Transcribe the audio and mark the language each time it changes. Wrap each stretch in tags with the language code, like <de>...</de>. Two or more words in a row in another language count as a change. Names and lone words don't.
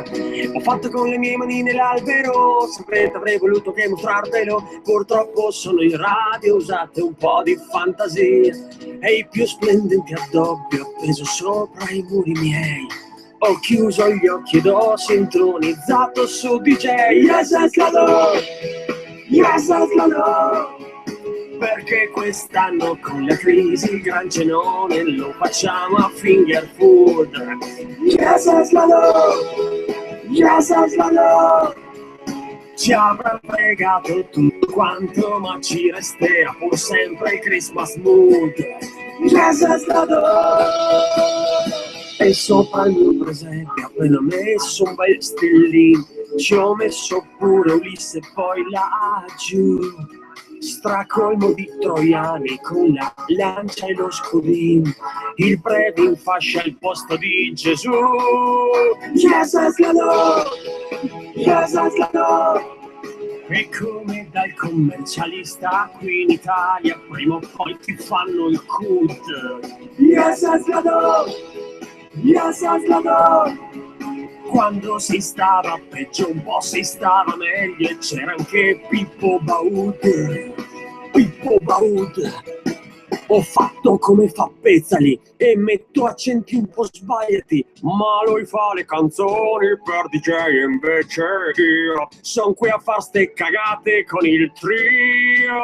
<it>Ho fatto con le mie manine l'albero, sempre avrei voluto che mostrarvelo, purtroppo sono in radio, usate un po' di fantasia. E i più splendenti addobbi ho appeso sopra i muri miei. Ho chiuso gli occhi ed ho sintonizzato su DJ.</it> <en>Yes, yes,</en> <it>la do!</it> <en>Yes, yes,</en> <it>la do! Perché quest'anno con la crisi il gran cenone lo facciamo a</it> <en>finger food. Yes, yes,</en> <it>la do!</it> <en>Yes, yes,</en> <it>la do! Ci avrà fregato tutto quanto, ma ci resterà pur sempre il</it> <en>Christmas mood. Yes, yes,</en> <it>la do! E sopra il mio presepe appena messo un bel stellino, ci ho messo pure Ulisse e poi laggiù, stracolmo di troiani con la lancia e lo scudino, il prete in fascia al posto di Gesù.</it> <en>Yes, yes,</en> <it>la do!</it> <en>Yes, yes,</en> <it>la do! E come dal commercialista qui in Italia prima o poi ti fanno il CUD.</it> <en>Yes, yes,</en> <it>la do!</it> <en>Yes, yes,</en> <it>la do! Quando si stava peggio un po' si stava meglio e c'era anche Pippo Baudet. Pippo Baudet. Ho fatto come fa Pezzali e metto accenti un po' sbagliati, ma lui fa le canzoni per DJ e invece io son qui a far ste cagate con il trio.</it>